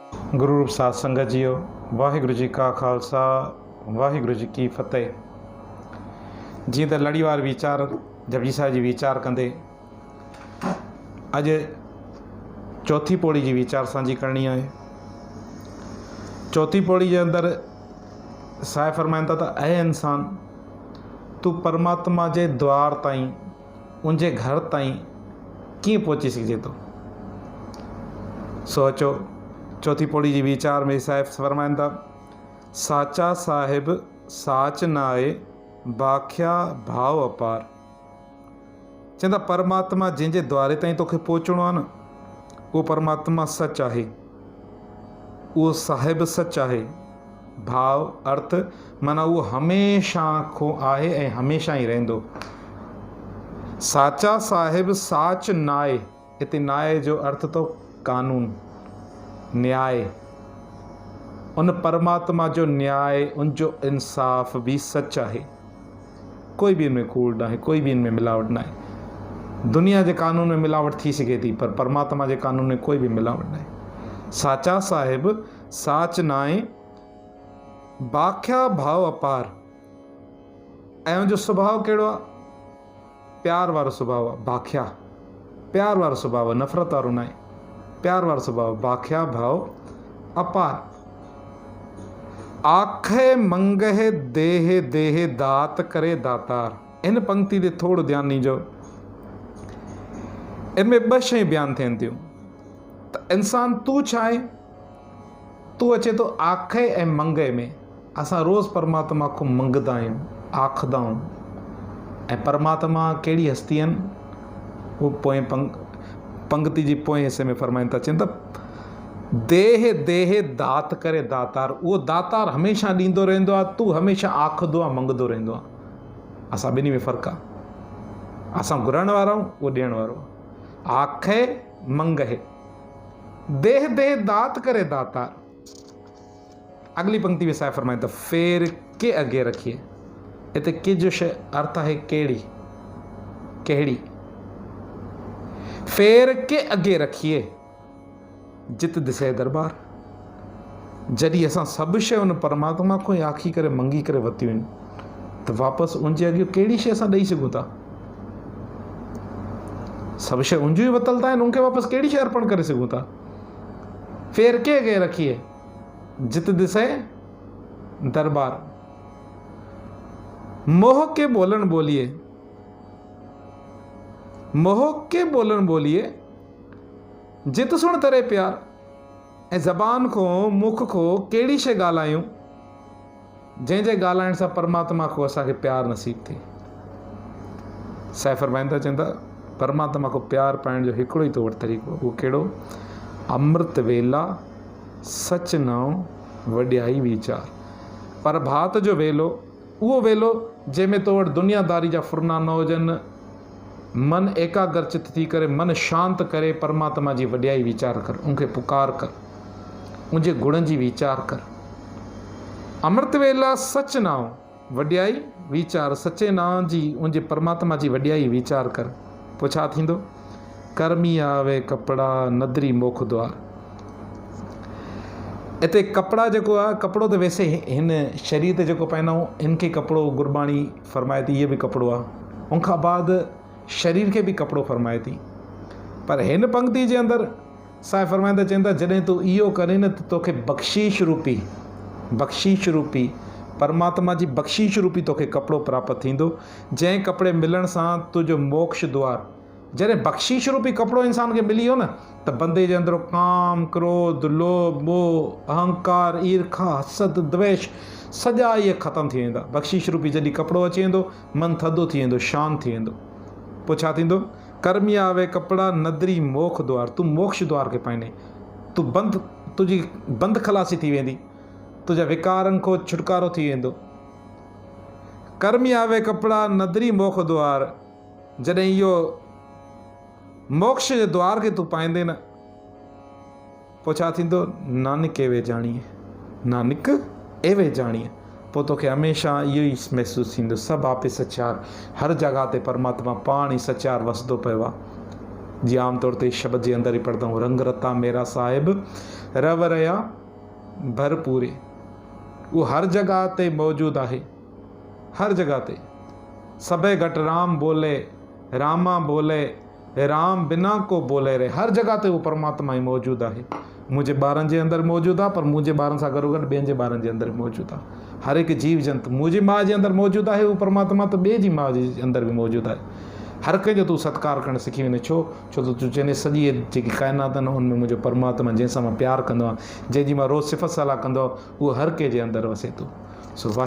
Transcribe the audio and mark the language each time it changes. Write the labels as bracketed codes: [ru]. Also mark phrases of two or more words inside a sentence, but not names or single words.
[pa] ਗੁਰੂ ਰੂਪ ਸਾਧ ਸੰਗਤ ਜੀਓ, ਵਾਹਿਗੁਰੂ ਜੀ ਕਾ ਖ਼ਾਲਸਾ ਵਾਹਿਗੁਰੂ ਜੀ ਕੀ ਫ਼ਤਿਹ। [sd] जी तो लड़ीवार वीचार जपजी साहिब जी वीचार कंदे अज चौथी पौड़ी जी वीचार सांझी करनी है। चौथी पौड़ी के अंदर साहिब फरमाइंदा था, ऐ इंसान तू परमात्मा के द्वार ताईं उनके घर ताईं कीअं पहुची सघिजे थो। सोचो चौथी पौड़ी जी वीचार में साहिब फरमाइंदा, [pa] ਸਾਚਾ ਸਾਹਿਬ ਸਾਚ ਨਾਏ ਬਾਖਿਆ ਭਾਵ ਅਪਾਰ। [sd] चवंदा परमात्मा जंहिंजे द्वारे ताईं तोखे पहुचणो आहे न, उहो परमात्मा सच आहे, उहो साहिब सच आहे। भाव अर्थ माना उहो हमेशह खो आहे ऐं हमेशह ही रहंदो। [pa] ਸਾਚਾ ਸਾਹਿਬ ਸਾਚ ਨਾਏ, [sd] इते नाए जो अर्थ तो कानून न्याय। उन परमात्मा जो न्याय उनजो इंसाफ भी सच है। [hi] कोई भी इनमें कूड़ ना है, कोई भी इनमें मिलावट ना है। दुनिया के कानून में मिलावट थी सके थी, पर परमात्मा के कानून में कोई भी मिलावट ना है। [pa] ਸਾਚਾ ਸਾਹਿਬ ਸਾਚ ਨਾਏ ਬਾਖਿਆ ਭਾਵ ਅਪਾਰ। [sd] ऐं जो स्वभाव कहिड़ो आहे? प्यार वारो स्वभाव आहे। बाख्या प्यार वारो स्वभाव आहे, नफ़रत वारो ना आहे, प्यार वारो स्वभाव। [pa] ਬਾਖਿਆ ਭਾਵ ਅਪਾਰ। ਆਖੇ ਮੰਗਹੇ ਦੇਹ ਦੇਹ ਦਾਤ ਕਰੇ ਦਾਤਾਰ। [sd] इन पंक्ति ते थोड़ो ध्यान ॾिजो। इनमें ॿ शयूं बयान थियनि थियूं त इंसान तू छा आहे? तू अचे तो आखे ऐं मंगे में। असां रोज़ परमात्मा को मंगदा आहियूं, आखदा आहियूं। ऐं परमात्मा कहिड़ी हस्ती आहिनि? उहो पोएं पंक्ति जी पोएं हिस्से में फरमाइनि था, चवनि था [pa] ਦੇਹ ਦੇਹ ਦਾਤ ਕਰੇ ਦਾਤਾਰ। [sd] उहो दातार हमेशह ॾींदो रहंदो आहे, तू हमेशह आखदो आहे, मंगदो रहंदो आहे। असां ॿिन्ही में फ़र्क़ु आहे। असां घुरण वारा आहियूं, उहो ॾियण वारो आहे। [pa] ਆਖੇ ਮੰਗਹੇ ਦੇਹ ਦੇਹ ਦਾਤ ਕਰੇ ਦਾਤਾਰ। [sd] अगली पंक्ति में साहिब फरमाइनि था, [pa] ਫੇਰ ਕੇ ਅਗੇ ਰਖੀਏ। [sd] इते के जो अर्थ है केड़ी, केड़ी। [pa] ਫੇਰ ਕੇ ਅਗੇ ਰਖੀਏ ਜਿਤ ਦਿਸੇ ਦਰਬਾਰ। [sd] जॾहिं असां सभु शइ उन परमात्मा को ई आखी करे मंगी करे वरितियूं आहिनि, त वापसि उनजे अॻे कहिड़ी शइ असां ॾेई सघूं था? सभु शइ उनजूं ई वतलता आहिनि, उनखे वापसि कहिड़ी शइ अर्पण करे सघूं था? [pa] ਫੇਰ ਕੇ ਅਗੇ ਰਖੀਏ ਜਿਤ ਦਿਸੇ ਦਰਬਾਰ। ਮੋਹ ਕੇ ਬੋਲਨ ਬੋਲੀਏ, ਮੋਹ ਕੇ ਬੋਲਨ ਬੋਲੀਏ ਜਿਤ ਸੁਨ ਤਰੇ ਪਿਆਰ। [sd] ऐं ज़बान को मुख को कहिड़ी शइ ॻाल्हायूं जंहिंजे ॻाल्हाइण सां परमात्मा को असांखे प्यार नसीब थिए। साहिब फरमाइनि था, चवनि था परमात्मा को प्यार पाइण जो हिकिड़ो ई तौर तरीक़ो, उहो कहिड़ो? [pa] ਅੰਮ੍ਰਿਤ ਵੇਲਾ ਸਚ ਨਾਮ ਵਡਿਆਈ ਵੀਚਾਰ। [sd] पर भात जो वेलो, उहो वेलो जंहिंमें तो वटि दुनियादारी जा फुरना न हुजनि, मन एकाग्रचित थी करे, मन शांत करे परमात्मा जी वॾियाई वीचार कर, उनखे पुकार कर, उनजे गुणनि जी वीचार कर। [pa] ਅੰਮ੍ਰਿਤ ਵੇਲਾ ਸਚ ਨਾਮ ਵਡਿਆਈ ਵੀਚਾਰ। [sd] सचे नाम जी, उनजे परमात्मा जी वॾियाई वीचार कर। पोइ छा थींदो? [pa] ਕਰਮੀ ਆਵੇ ਕਪਿੜਾ ਨਦਰੀ ਮੋਖ ਦੁਆਰ। [sd] इते कपिड़ा जेको आहे, कपिड़ो त वैसे हिन शरीर ते जेको पाईंदा आहियूं, इनखे कपिड़ो गुरबाणी फरमाए थी, इहो बि कपिड़ो आहे। उनखां बाद शरीर खे बि कपिड़ो फरमाए थी। पर हिन पंक्ति जे अंदरि साहिब फरमाईंदा, चवनि था जॾहिं तूं इहो करे न, त तोखे बख़्शीश रूपी, बख़्शीश रूपी परमात्मा जी बख़्शीश रूपी तोखे कपिड़ो प्राप्त थींदो, जंहिं कपिड़े मिलण सां तुंहिंजो मोक्ष द्वार। जॾहिं बख़्शीश रूपी कपिड़ो इंसान खे मिली वियो न, त बंदे जे अंदरि काम क्रोध लोभ मोह अहंकार ईर्खा हसद द्वेष सॼा इहे ख़तमु थी वेंदा। बख़्शीश रूपी जॾहिं कपिड़ो अची वेंदो, मन थधो थी वेंदो, शांति थी वेंदो। पोइ छा थींदो? [pa] ਕਰਮੀ ਆਵੇ ਕਪਿੜਾ ਨਦਰੀ ਮੋਖ ਦੁਆਰ। [sd] तूं मोक्ष द्वार खे पाईंदे, तूं बंदि, तुंहिंजी बंदि खलासी थी वेंदी, तुंहिंजा विकारनि खां छुटकारो थी वेंदो। [pa] ਕਰਮੀ ਆਵੇ ਕਪਿੜਾ ਨਦਰੀ ਮੋਖ ਦੁਆਰ। [sd] जॾहिं इहो मोक्ष जे द्वार खे तूं पाईंदे न, पोइ छा थींदो? [pa] ਨਾਨਕ ਏਵੇ ਜਾਣੀਐ, ਨਾਨਕ ਏਵੇ ਜਾਣੀਐ। [sd] पोइ तोखे हमेशह इहो ई महसूसु थींदो, [pa] ਸਭ ਆਪੇ ਸਚਿਆਰ। [sd] हर जॻह ते परमात्मा पाण ई सचार वसदो पियो आहे। [hi] जी आम तौर ते शब्द जे अंदर ही पढ़ता हूँ, [pa] ਰੰਗ ਰਤਾ ਮੇਰਾ ਸਾਹਿਬ ਰਵ ਰਿਆ ਭਰਪੂਰ ਹੈ, [hi] वो हर जगह ते मौजूद है, हर जगह ते। [pa] ਸਬੇ ਘਟ ਰਾਮ ਬੋਲੇ, ਰਾਮਾ ਬੋਲੇ, ਰਾਮ ਬਿਨਾ ਕੋ ਬੋਲੇ ਰੇ। [hi] हर जगह ते वो परमात्मा ही मौजूद है। [sd] मुझे ॿारनि जे अंदरि मौजूद आहे, पर मुंहिंजे ॿारनि सां गॾो गॾु ॿियनि जे ॿारनि जे अंदरि मौजूद आहे। हर हिकु जीव जंतु मुंहिंजी माउ जे अंदरि मौजूद आहे, वो परमात्मा त ॿिए जी माउ जे अंदरि बि मौजूद आहे। हर कंहिंजो तूं सत्कार करणु सिखी वञे। छो त तूं चवंदे सॼी जेकी काइनात आहिनि उनमें मुंहिंजो परमात्मा जंहिंसां मां प्यारु कंदो आहियां, जंहिंजी मां रोज़ु सिफ़त सलाह कंदो आहियां, उहो हर कंहिंजे अंदरि वसे थो।